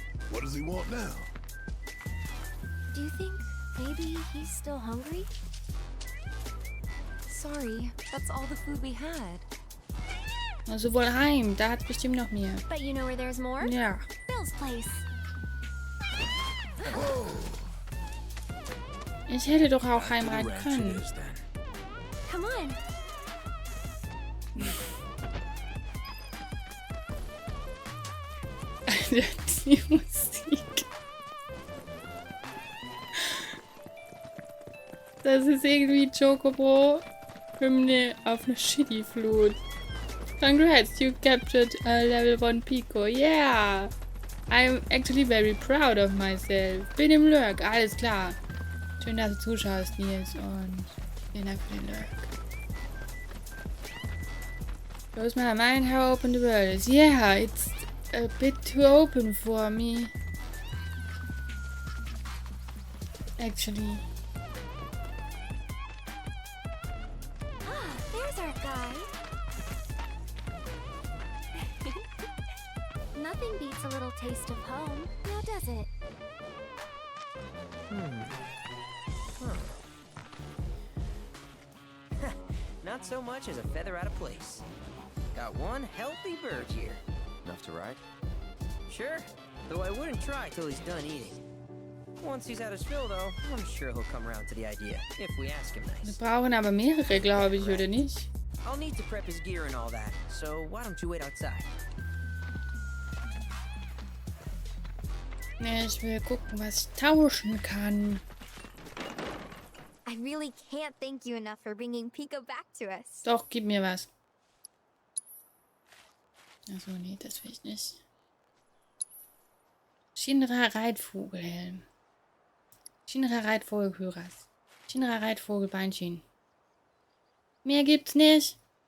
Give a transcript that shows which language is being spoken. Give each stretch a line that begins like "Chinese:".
English: What does he want now? Do you think maybe he's still hungry? Sorry, that's all the food we had.
German: Also wohl heim, da hat bestimmt noch mehr.
English: But you know where there's more?
German: Ja.
English: Bill's place.
German: Ich hätte doch auch heimreiten können.
English: Come on.
German: Die Musik. Das ist irgendwie Chocobo-Hymne auf einer Shitty-Flut.
English: Congrats, you captured Level 1 Piko. Yeah! I'm actually very proud of myself.
German: Bin im Lurk, alles klar. Schön, dass du zuschaust, Nils. Und vielen Dank für den Lurk.
English: Close my mind, how open the world is. Yeah, it's a bit too open for me. Actually. Ah, there's our guy. Nothing beats a little taste of home, now does it? Not so much as a feather out of place. Got one healthy bird here. Enough to ride? Sure, though I wouldn't try till he's done eating. Once he's had his fill, though, I'm sure he'll come around to the idea, if we ask him
German: Wir
English: nice.
German: brauchen aber mehrere, glaube ich, oder nicht?
English: I'll need to prep his gear and all that, so why don't you wait outside?
German: Ne, ich will gucken, was ich tauschen kann.
English: I really can't thank you enough for bringing Piko back to us.
German: Doch, gib mir was. Achso, nee, das will ich nicht. Shinra-Reitvogelhelm. Shinra-Reitvogelkyras. Shinra-Reitvogelbeinchen. Mehr gibt's nicht.